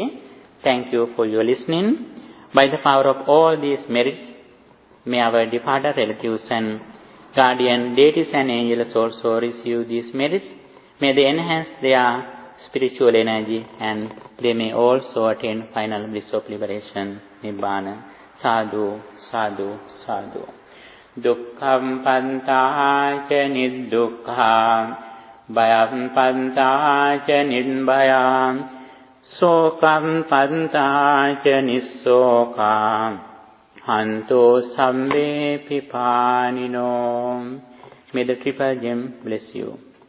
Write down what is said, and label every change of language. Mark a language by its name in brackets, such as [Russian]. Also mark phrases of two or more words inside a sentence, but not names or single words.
[English] Thank you for your listening. By the power of all these merits, may our departed relatives and guardian deities and angels also receive these merits. May they enhance their spiritual energy and they may also attain final bliss of liberation, Nibbana. [Pali] Sadhu, sadhu, sadhu. Dukkham pantāca niddukkha, bhayam pantāca nidbhayam, sokam pantāca nissokam, hanto sambe pipanino. [English] May the triple gem bless you.